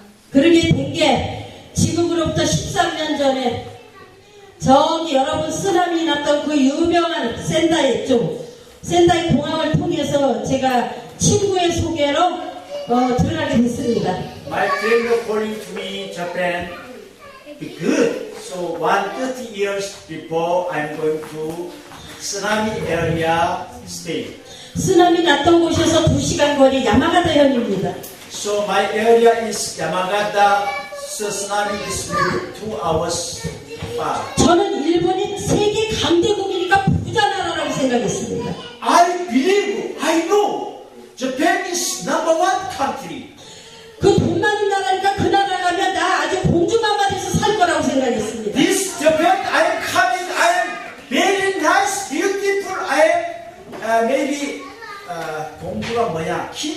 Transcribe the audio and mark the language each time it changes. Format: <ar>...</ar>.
<ko>그러게 된 게 지금으로부터 13년 전에 저기 여러분 쓰나미 났던 그 유명한 센다이 공항을 통해서 제가 친구의 소개로 들어가게 됐습니다.</ko> <en>My friend calling to me Japan. Be good. So 130 years before I'm going to tsunami area stay.</en> <ko>쓰나미 났던 곳에서 2시간 거리 야마가다현입니다.</ko> <en>So my area is Yamagata. So tsunami is maybe 2 hours far.</en> <ko>저는 일본이 세계 강대국이니까 부자 나라라고 생각했습니다.</ko> <en>I believe, I know, Japan is number one country.</en> <ko>그 돈 많은 나라니까 그 나라 가면 나 아주 공주마마 돼서 살 거라고 생각했습니다.</ko> <en>This Japan, I am coming. I am very nice, beautiful. I am maybe</en> <ko>공주가 뭐야?</ko>